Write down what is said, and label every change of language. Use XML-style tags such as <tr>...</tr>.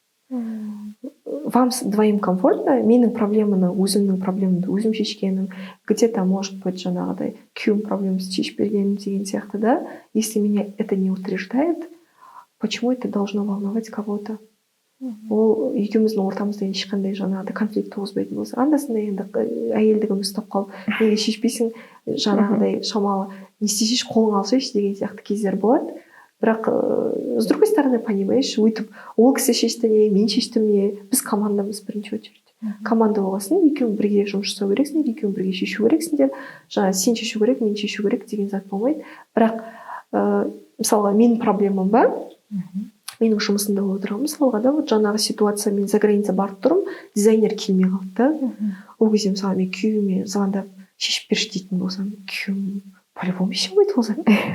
<ru>Вам двоим комфортно,</ru> <kk>менің проблеманы, өзімнің проблемамды өзім шешкенім, где-то может быть жаңағыдай күйеуім проблемасын шешіп бергенім деген сияқты,</kk> <ru>да, если меня это не утверждает, почему это должно волновать кого-то?</ru> <kk>Ол екеуміздің ортамызда ешқандай жаңағыдай конфликт туғызбайтын болса, анда-санда енді әйелдігіміз ұстап қалып, неге шешпейсің, жаңағыдай шамалы не істесейші, қолың алсайшы деген сияқты кездер болады. Бірақ</kk> <ru>с другой стороны, понимаешь,</ru> <kk>өйтіп ол кісі шешті не, мен шештім не, біз командамыз бірінші очередь. Команда болғасын, екеуің бірге жұмыс жасау керексіңдер, екеуің бірге шешу керексіңдер, жаңа сен шешу керек, мен шешу керек деген зат болмайды. Бірақ мысалға менің проблемам бар, менің жұмысымда болып отырған мысалға да, вот жаңағы ситуация, мен за граница барып тұрмын, дизайнер келмей қалды да, ол кезде мысалы мен күйеуіме звондап шешіп берші дейтін болсам, күйеуім по-любому шешіп ол зат.</kk>